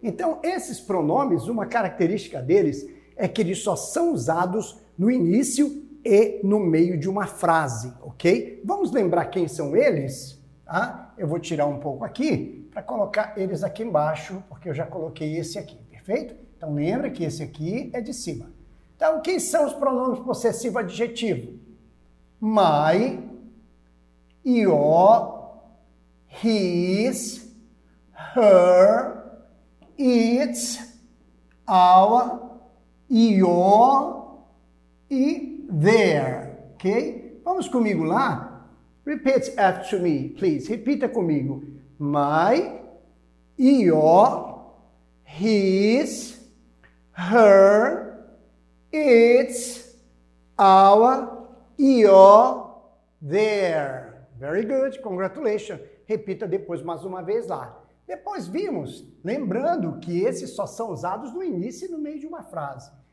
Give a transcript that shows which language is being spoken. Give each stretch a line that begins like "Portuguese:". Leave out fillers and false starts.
Portuguese: Então, esses pronomes, uma característica deles é que eles só são usados no início e no meio de uma frase, ok? Vamos lembrar quem são eles? Tá? Eu vou tirar um pouco aqui para colocar eles aqui embaixo, porque eu já coloquei esse aqui, perfeito? Então lembra que esse aqui é de cima. Então, quem são os pronomes possessivo adjetivo?
English: My, your, his, her, its, our, your e their, ok?
Portuguese: Vamos comigo lá?
English: Repeat after me, please.
Portuguese: Repita comigo. My,
English: your, his, her, its, our, your, their. Very good, congratulations.
Portuguese: Repita depois mais uma vez lá. Depois vimos, lembrando que esses só são usados no início e no meio de uma frase.